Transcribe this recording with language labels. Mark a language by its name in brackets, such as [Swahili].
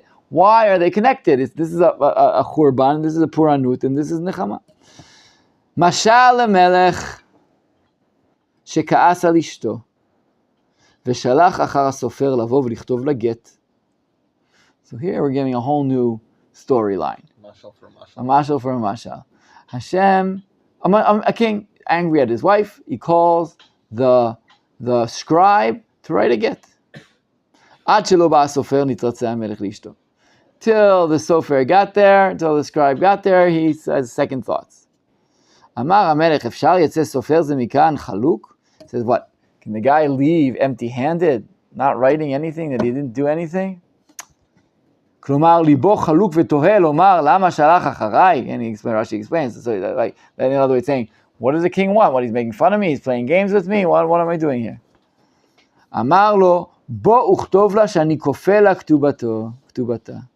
[English] Why are they connected? This is a churban, this is a puranut, and this is nechama. [Hebrew] Mashal melech שכעס על אשתו, ושלח אחר הסופר לבוא ולכתוב לה גט. [English] So here we're getting a whole new storyline. A mashal for a mashal. Hashem, a king, angry at his wife, he calls the scribe to write a get. [Hebrew] עד שלא בא הסופר נתרצה המלך לאשתו. [English] Till the sofer got there, till the scribe got there, he says second thoughts. [Hebrew] אמר המלך, אפשר יצא סופר זה מכאן חלוק? [English] Says what? Can the guy leave empty-handed, not writing anything, that he didn't do anything? [Hebrew] כלומר, ליבו חלוק ותוהה לומר, למה שלח אחריי? [English] And Rashi explains, so like, in other words, saying, what does the king want? What, he's making fun of me? He's playing games with me? What am I doing here? [Hebrew] אמר לו, בוא וכתוב לה שאני כופה לה כתובתה.